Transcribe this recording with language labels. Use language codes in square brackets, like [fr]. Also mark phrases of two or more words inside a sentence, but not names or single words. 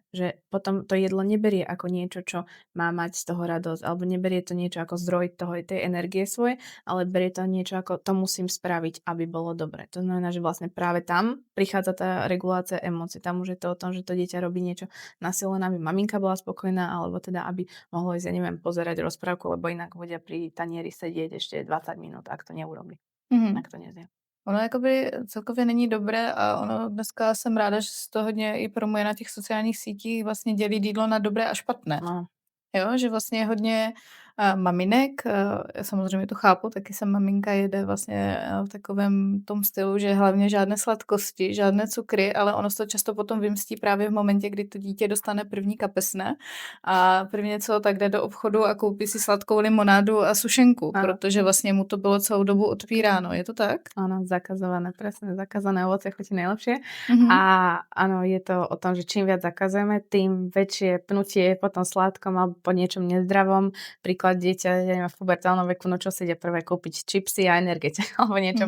[sk] Že potom to jedlo neberie ako niečo, čo má mať z toho radosť, alebo neberie to niečo ako zdroj tej energie svojej, ale berie to niečo ako to musím spraviť, aby bolo dobre. To znamená, že vlastne práve tam prichádza tá regulácia emócií. Tam už je to o tom, že to dieťa robí niečo na silu, aby maminka bola spokojná, alebo teda aby mohlo ísť, ja neviem, pozerať rozprávku, lebo inak bude pri tanieri sedieť ešte 20 minút, ak to neurobí, Mhm. ak to nezie. [cs] Ono jakoby celkově není dobré a ono dneska jsem ráda, že se to hodně i promuje na těch sociálních sítích, vlastně dělí jídlo na dobré a špatné. No. Jo, že vlastně je hodně maminek, já samozřejmě to chápu, taky jsem maminka, jede vlastně v takovém tom stylu, že hlavně žádné sladkosti, žádné cukry, ale ono se to často potom vymstí právě v momentě, kdy to dítě dostane první kapesné a prvně co tak jde do obchodu a koupí si sladkou limonádu a sušenku, [sk] Áno. [cs] protože vlastně mu to bylo celou dobu odpíráno. Je to tak? [sk] Áno, zakazované, presne, zakázané ovocie chutí najlepšie. Mhm. A áno, je to o tom, že čím viac zakazujeme, tým väčšie pnutie po tom sladkom alebo po niečom nezdravom. Príklad napríklad dieťa, ja neviem, v pubertálnom veku, no čo si ide prvé kúpiť? Čipsy a energetiku alebo niečo